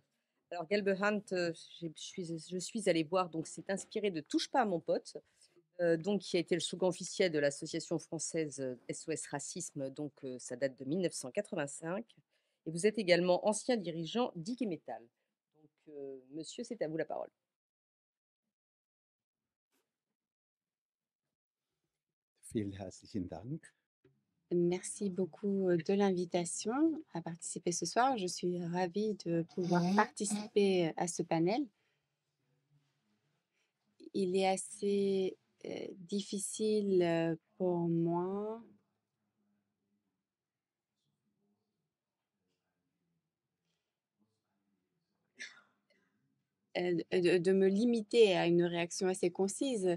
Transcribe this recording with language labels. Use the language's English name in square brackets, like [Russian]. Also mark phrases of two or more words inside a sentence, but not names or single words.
[French] Alors Gelbe Hand, je suis allée voir, donc c'est inspiré de Touche pas à mon pote, donc qui a été le slogan officiel de l'association française SOS Racisme, donc ça date de 1985. Et vous êtes également ancien dirigeant d'IG Metall. Donc monsieur, c'est à vous la parole. [German] Vielen herzlichen Dank. [French] Merci beaucoup de l'invitation à participer ce soir. Je suis ravie de pouvoir participer à ce panel. Il est assez difficile pour moi de me limiter à une réaction assez concise.